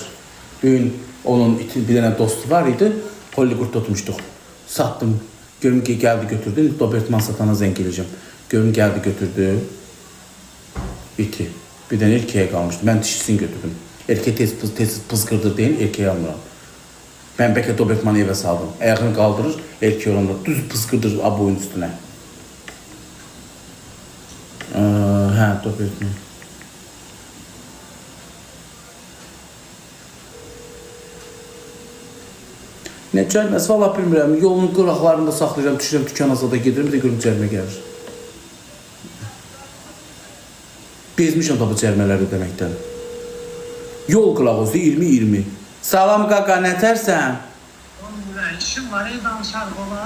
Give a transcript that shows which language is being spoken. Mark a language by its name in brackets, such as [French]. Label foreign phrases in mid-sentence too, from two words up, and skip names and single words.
[Azerbaijani] Bugün onun bir dənə dostu var idi, Hollywood tutmuşduq. Satdım, görüm ki gəldi götürdü, Doberman satana zəng eləyəcəm. Görüm gəldi götürdü, iti. Bir dənə erkeğe qalmışdı, mən dişisini götürdüm. Erkeği tez pızqırdır deyin, erkeği almıram. [Turkish] Ben belki Doberman'ı eve saldım. Ayağını kaldırır, erkeği oranda düz pıskırdır boyun üstüne. [Azerbaijani] Doberman. Ne cərməsi valla bilmirəm. Yolun qıraqlarında saxlayacağım, düşürəm dükan azada gedirəm, bir də görüm cərmə gəlir. Bezmişəm da bu cərmələri ödəməkdən. Yol qılağı 20-20. Salam qaqa, nətərsən? İşim var, danışar baba.